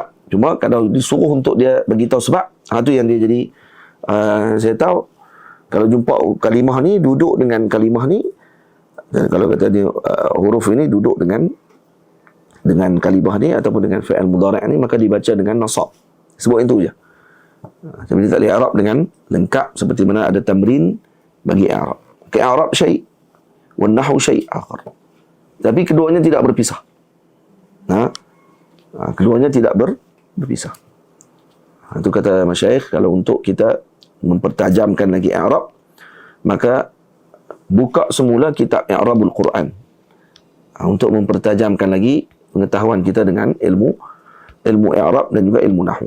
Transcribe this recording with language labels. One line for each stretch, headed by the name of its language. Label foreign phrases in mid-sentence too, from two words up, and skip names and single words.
Malay: Cuma kalau disuruh untuk dia beritahu sebab, itu yang dia jadi saya tahu kalau jumpa kalimah ni duduk dengan kalimah ni, kalau kata dia huruf ini duduk dengan kalimah ni ataupun dengan
Arabic: فعل مضارع'
Malay: ni, maka dibaca dengan nasab. Sebut itu je. Tapi dia tak boleh i'rab dengan lengkap seperti mana ada tamrin bagi i'rab.
Arabic: الإعراب شيء والنحو شيء آخر.
Malay: Tapi keduanya tidak berpisah. Keduanya tidak berpisah. Itu kata masyayikh, kalau untuk kita mempertajamkan lagi i'rab, maka buka semula kitab
Arabic: إعراب القرآن
Malay: untuk mempertajamkan lagi pengetahuan kita dengan ilmu i'rab dan juga ilmu nahwu.